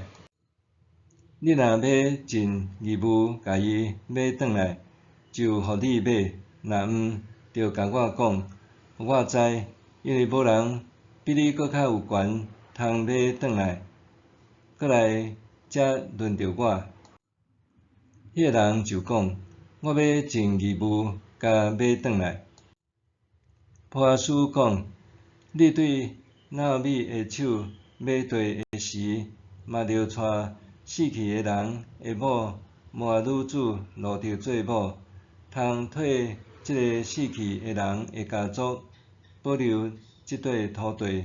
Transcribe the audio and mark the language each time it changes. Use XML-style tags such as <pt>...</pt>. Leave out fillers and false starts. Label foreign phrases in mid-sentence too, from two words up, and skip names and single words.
<nan>你若要尽义务甲伊买转来，就互你买；若毋，着甲我讲，互我知，因为无人比你搁较有权通买转来，搁来遮轮着我。迄个人就讲：我要尽义务甲买转来。波阿斯讲： 你对拿俄米的手买地的时，嘛着带死去的人的某摩押女子路得做某，通替即个死去的人的家族保留即块土地。</nan>